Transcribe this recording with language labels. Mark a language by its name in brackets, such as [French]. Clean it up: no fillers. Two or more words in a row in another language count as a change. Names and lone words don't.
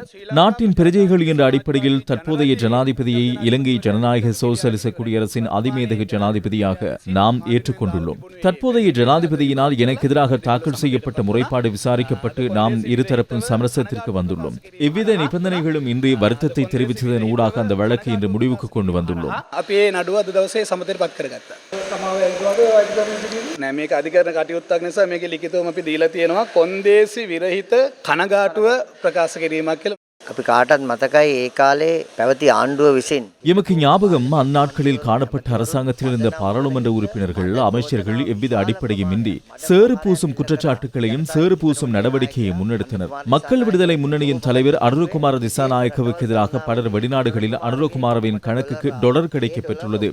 [Tamil] நாட்டின் பிரஜைகள் என்ற அடிப்படையில் தற்போதைய ஜனாதிபதியை இலங்கை ஜனநாயக சோசலிச குடியரசின் அதிமேதக ஜனாதிபதியாக நாம் ஏற்றுக்கொண்டுள்ளோம். தற்போதைய ஜனாதிபதியினால் எனக்கு எதிராக தாக்கல் செய்யப்பட்ட முறைப்பாடு விசாரிக்கப்பட்டு நாம் இருதரப்பும் சமரசத்திற்கு வந்துள்ளோம். எவ்வித நிபந்தனைகளும் இன்றி வருத்தத்தை தெரிவித்ததன் ஊடாக அந்த வழக்கு இன்று முடிவுக்கு கொண்டு வந்துள்ளோம். [Sinhala] අපේ නඩුව අද දවසේ සමතයට පත් කරගත්තා. නෑ මේක අධිකරණ කටයුත්තක් නිසා මේකේ ලිඛිතවම අපි දීලා තියෙනවා කොන්දේසි විරහිත කනගාටුව ප්‍රකාශ කිරීමක් කියලා. අපි කාටත් මතකයි ඒ කාලේ පැවති ආණ්ඩුව විසින්. [Tamil] எமக்கு ஞாபகம் அந்நாட்களில் காணப்பட்ட அரசாங்கத்தில் இருந்த பாராளுமன்ற உறுப்பினர்கள் அமைச்சர்கள் எவ்வித அடிப்படையும் இன்றி சேறு பூசும் குற்றச்சாட்டுகளையும் சேறு பூசும் நடவடிக்கையை முன்னெடுத்தனர். மக்கள் விடுதலை முன்னணியின் தலைவர் அனுரகுமார திசாநாயக்கவுக்கு எதிராக பலர் வெளிநாடுகளில் அனுரகுமாரவின் கணக்குக்கு டொலர் கிடைக்கப் பெற்றுள்ளது.